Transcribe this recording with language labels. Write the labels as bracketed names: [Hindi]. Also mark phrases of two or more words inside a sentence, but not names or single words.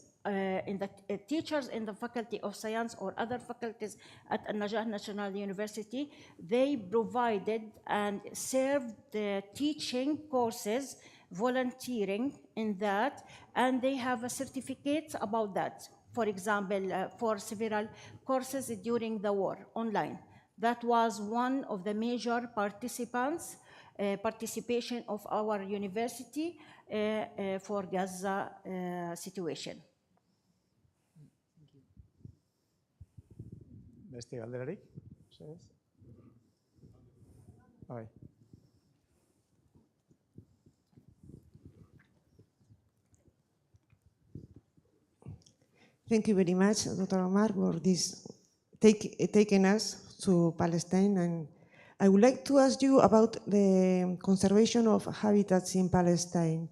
[English] In the teachers in the Faculty of Science or other faculties at An-Najah National University, they provided and served teaching courses volunteering in that, and they have a certificate about that. For example, for several courses during the war online. That was one of the major participation of our university for Gaza situation. [Basque] Beste galderarik? Bai. [English] Thank you very much, Dr. Omar, for this taking us to Palestine. And I would like to ask you about the conservation of habitats in Palestine.